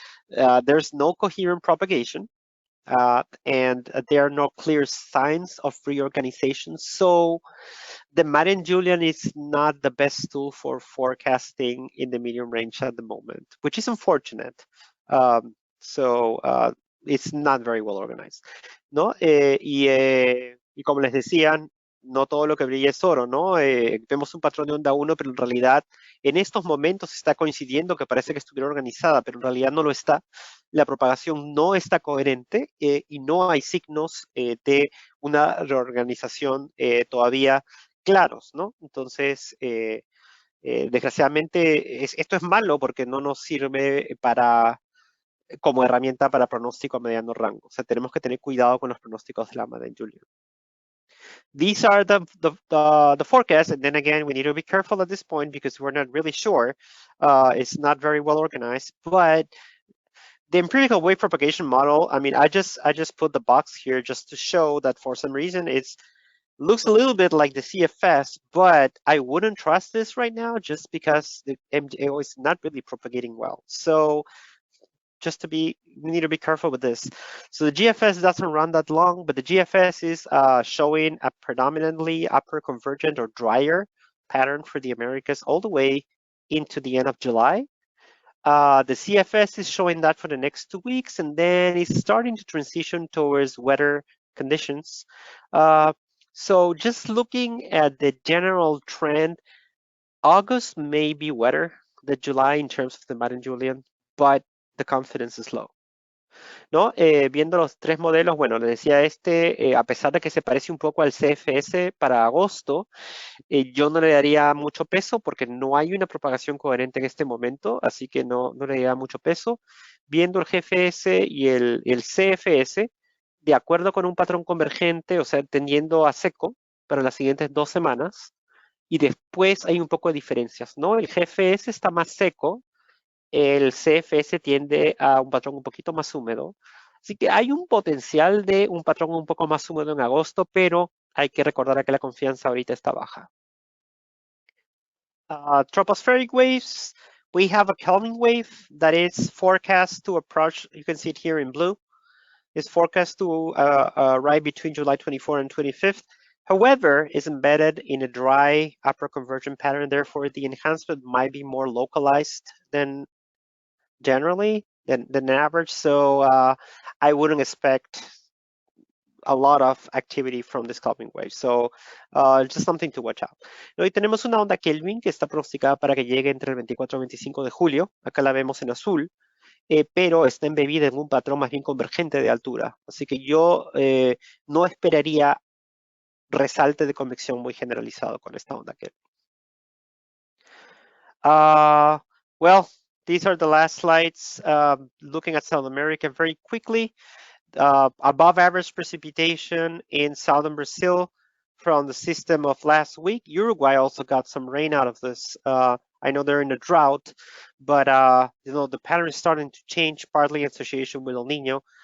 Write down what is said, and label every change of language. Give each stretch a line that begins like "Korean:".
English: There's no coherent propagation, and there are no clear signs of reorganization. So the Madden-Julian is not the best tool for forecasting in the medium range at the moment, which is unfortunate. It's not very well organized,
Spanish: ¿no? Y como les decían, no todo lo que brilla es oro, ¿no? Vemos un patrón de onda 1, pero en realidad en estos momentos está coincidiendo que parece que estuviera organizada, pero en realidad no lo está. La propagación no está coherente y no hay signos de una reorganización todavía claros, ¿no? Entonces, desgraciadamente, esto es malo porque no nos sirve como herramienta para pronóstico a mediano rango. O sea, tenemos que tener cuidado con los pronósticos de la Madden-Julian.
English: These are the forecasts, and then again, we need to be careful at this point because we're not really sure. It's not very well organized, but the empirical wave propagation model, I mean, I just put the box here just to show that for some reason it looks a little bit like the CFS, but I wouldn't trust this right now just because the MJO is not really propagating well. So we need to be careful with this. So the GFS doesn't run that long, but the GFS is showing a predominantly upper convergent or drier pattern for the Americas all the way into the end of July. The CFS is showing that for the next 2 weeks, and then it's starting to transition towards wetter conditions. So just looking at the general trend, August may be wetter than July in terms of the Madden-Julian, but the confidence is low.
Spanish: ¿No? Viendo los tres modelos, bueno, les decía a pesar de que se parece un poco al CFS para agosto, yo no le daría mucho peso porque no hay una propagación coherente en este momento, así que no le daría mucho peso. Viendo el GFS y el CFS, de acuerdo con un patrón convergente, o sea, tendiendo a seco para las siguientes 2 semanas, y después hay un poco de diferencias, ¿no? El GFS está más seco, el CFS tiende a un patrón un poquito más húmedo. Así que hay un potencial de un patrón un poco más húmedo en agosto, pero hay que recordar que la confianza ahorita está baja.
English: Tropospheric waves, we have a Kelvin wave that is forecast to approach, you can see it here in blue, is forecast to arrive between July 24 and 25th. However, is embedded in a dry upper convergence pattern. Therefore, the enhancement might be more localized than generally than average. So I wouldn't expect a lot of activity from this calming wave. So just something to watch out.
Spanish: Hoy tenemos una onda Kelvin que está pronosticada para que llegue entre el 24 y 25 de julio. Acá la vemos en azul. Pero está embebida en un patrón más bien convergente de altura. Así que yo no esperaría resalte de convección muy generalizado con esta onda Kelvin.
English: Well, these are the last slides. Looking at South America very quickly. Above average precipitation in southern Brazil from the system of last week. Uruguay also got some rain out of this. I know they're in a drought, but the pattern is starting to change, partly in association with El Nino.